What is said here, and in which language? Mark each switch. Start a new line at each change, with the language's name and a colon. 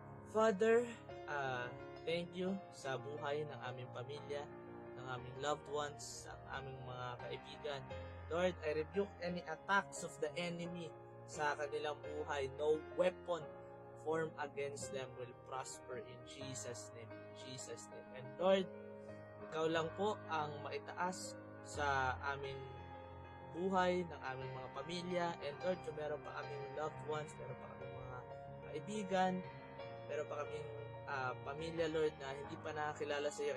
English: Father, thank you
Filipino: sa buhay ng aming pamilya, ng aming loved ones, ng aming mga kaibigan.
English: Lord, I rebuke any attacks of the enemy
Filipino: sa kanilang buhay.
English: No weapon formed against them will prosper in Jesus' name. Jesus' name.
Filipino: And Lord, ikaw lang po ang maitaas sa aming buhay, ng aming mga pamilya. And Lord, kung meron pa aming loved ones, meron pa aming mga kaibigan meron pa kaming pamilya, Lord, na hindi pa nakakilala sa iyo.